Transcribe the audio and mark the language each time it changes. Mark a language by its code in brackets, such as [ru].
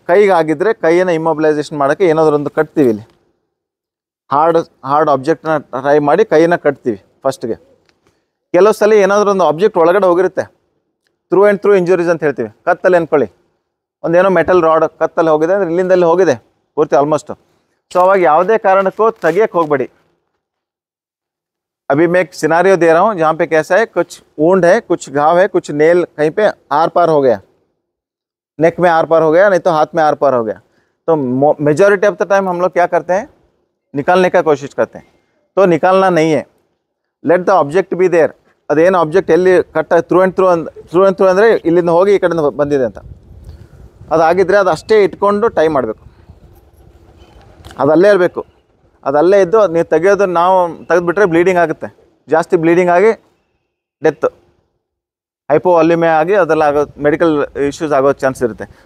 [kn] ಕೈಗೆ ಆಗಿದ್ದರೆ ಕೈಯನ್ನು ಇಮ್ಮೊಬಿಲೈಸೇಷನ್ ಮಾಡೋಕ್ಕೆ ಏನಾದರೂ ಒಂದು ಕಟ್ತೀವಿ, ಇಲ್ಲಿ ಹಾರ್ಡ್ ಆಬ್ಜೆಕ್ಟ್ನ ಟ್ರೈ ಮಾಡಿ ಕೈಯನ್ನು ಕಟ್ತೀವಿ ಫಸ್ಟ್ಗೆ. ಕೆಲವು ಸಲ ಏನಾದರೂ ಒಂದು ಆಬ್ಜೆಕ್ಟ್ ಒಳಗಡೆ ಹೋಗಿರುತ್ತೆ, ಥ್ರೂ ಆ್ಯಂಡ್ ಥ್ರೂ ಇಂಜುರೀಸ್ ಅಂತ ಹೇಳ್ತೀವಿ. ಕತ್ತಲ್ಲಿ ಅಂದ್ಕೊಳ್ಳಿ, ಒಂದೇನೋ ಮೆಟಲ್ ರಾಡ್ ಕತ್ತಲ್ಲಿ ಹೋಗಿದೆ ಅಂದರೆ ಇಲ್ಲಿಂದಲ್ಲಿ ಹೋಗಿದೆ ಪೂರ್ತಿ ಆಲ್ಮೋಸ್ಟು. ಸೊ ಅವಾಗ ಯಾವುದೇ ಕಾರಣಕ್ಕೂ ತೆಗಿಯಕ್ಕೆ ಹೋಗಬೇಡಿ. [hi] अभी मैं एक सिनारियो दे रहा हूँ जहाँ पे कैसा है, कुछ वुंड है, कुछ घाव है, कुछ नेल कहीं पे आर पार हो गया, नेक में आर पार हो गया, नहीं तो हाथ में आर पार हो गया. तो [en] majority of the time [hi] हम लोग क्या करते हैं, निकालने का कोशिश करते हैं. तो निकालना नहीं है, [en] Let the object be there. [kn] ಅದೇನು ಆಬ್ಜೆಕ್ಟ್ ಎಲ್ಲಿ ಕಟ್ಟ ಥ್ರೂ ಆ್ಯಂಡ್ ಥ್ರೂ ಅಂದರೆ ಇಲ್ಲಿಂದ ಹೋಗಿ ಈ ಕಡೆಯಿಂದ ಬಂದಿದೆ ಅಂತ ಅದಾಗಿದ್ದರೆ ಅದು ಅಷ್ಟೇ ಇಟ್ಕೊಂಡು ಟೈ ಮಾಡಬೇಕು. ಅದಲ್ಲೇ ಇರಬೇಕು, ಅದಲ್ಲೇ ಇದ್ದು ನೀವು ತೆಗೆಯೋದು ನಾವು ತೆಗೆದುಬಿಟ್ರೆ ಬ್ಲೀಡಿಂಗ್ ಆಗುತ್ತೆ, ಜಾಸ್ತಿ ಬ್ಲೀಡಿಂಗ್ ಆಗಿ ಡೆತ್, ಹೈಪೋವಾಲ್ಯೂಮೆ ಆಗಿ ಅದೆಲ್ಲ ಆಗೋ ಮೆಡಿಕಲ್ ಇಶ್ಯೂಸ್ ಆಗೋ ಚಾನ್ಸ್ ಇರುತ್ತೆ.